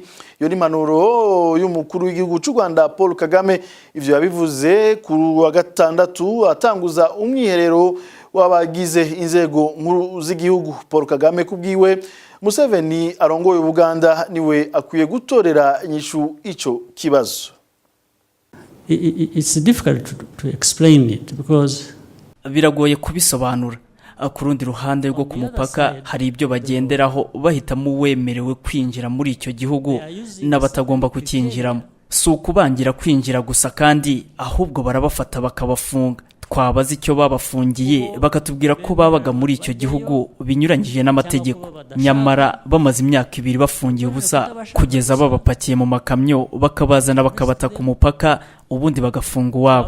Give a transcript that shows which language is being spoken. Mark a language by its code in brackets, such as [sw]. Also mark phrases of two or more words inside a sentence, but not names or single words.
[rw] Iyo ni impanuro y'umukuru w'igihugu cy'u Rwanda Paul Kagame. Ivyo yabivuze ku wa gatandatu atanguza umwiherero w'abagize inzego nkuru z'igihugu. Paul Kagame kubwiwe Museveni arongoye Uganda niwe akwiye gutorera inyishu ico kibazo. [en] It's difficult to explain it because [rw] biragoye kubisobanura. Ku rundi ruhande rwo ku mupaka hari ibyo bagenderaho bahitamo wemerewe kwinjira muri icyo gihugu n'abatagomba kukinjiramo. Si ukubangira kwinjira gusa kandi ahubwo barabafata bakabafunga. Twabaza icyo babafungiye bakatubwira ko babaga muri icyo gihugu binyuranyije n'amategeko, nyamara bamaze imyaka 2 bafungiye ubusa kugeza babapakiye mu makamyo bakabazana bakabata ku mupaka ubundi bagafunga wabo.